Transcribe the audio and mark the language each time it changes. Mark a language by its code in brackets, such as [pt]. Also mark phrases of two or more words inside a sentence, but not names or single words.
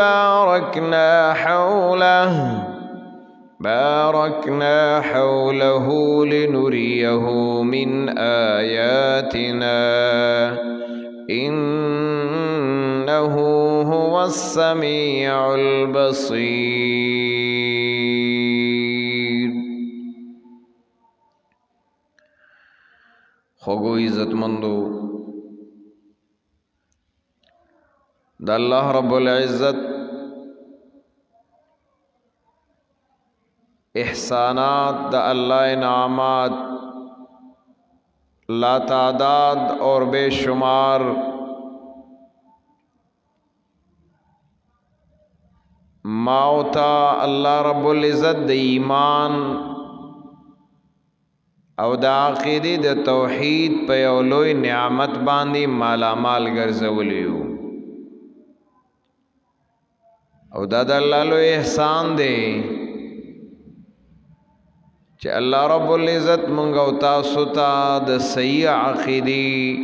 [ar] باركنا حوله لنريه من آياتنا إنه هو السميع البصير. [ps] خوگو عزتمندو دا [ar] اللہ رب العزت [ps] احسانات دا اللہ انعامات [ur] لا تعداد اور بے شمار [ps] ماوتا [ar] الله رب العزت [ps] د ایمان او د عقیدې د توحید په یو لوی نعمت باندې مالامال ګرځولیو او دا د الله لوی احسان دی چې [ar] الله رب العزت [ps] مونږ او تاسو ته د صحیح عقیدې